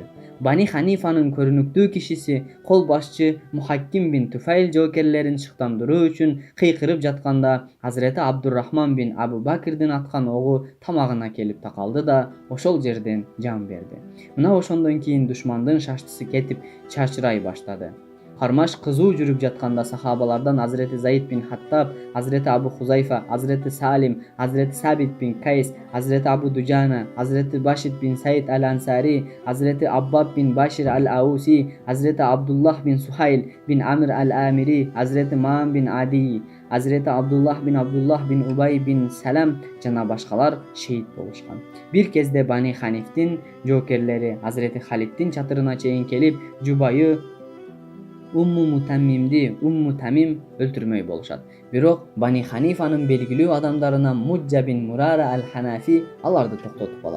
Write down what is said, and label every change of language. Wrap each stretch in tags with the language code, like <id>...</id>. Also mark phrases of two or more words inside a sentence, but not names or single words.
<ky>Бани Ханифанын көрүнүктүү кишиси кол башчы Мухакким бин Туфайл жоокерлерин шыктандыруу үчүн кыйкырып жатканда Азырети Абдуррахман бин Абу Бакирдин аткан огу тамагына келип такалды да ошол жерден жан берди. Мына ошондон кийин душмандын шаштысы кетип чачырай баштады. Кармаш кызуу жүрүп жатканда сахабалардан Азырети Заид бин Хаттаб, Азырети Абу Хузайфа, Азырети Салим, Азырети Сабит бин Кайс, Азырети Абу Дуджана, Азырети Башид бин Саид ал-Ансари, Азырети Аббаб бин Башир ал-Ауси, Азырети Абдуллах бин Сухайл бин Амир ал-Амири, Азырети Маам бин Ади, Азырети Абдуллах бин Убай бин Салам жана башкалар шейит болушкан. Бир кезде Бани Ханифтин жоокерлери Азырети Халиддин чатырына чейин келип, жубайы Умму Тамим өлтүрмөй болушат. Бирок Бани Ханифанын белгилүү адамдарынан Муджа бин Мурара ал-Ханафи аларды токтотуп алат.</ky>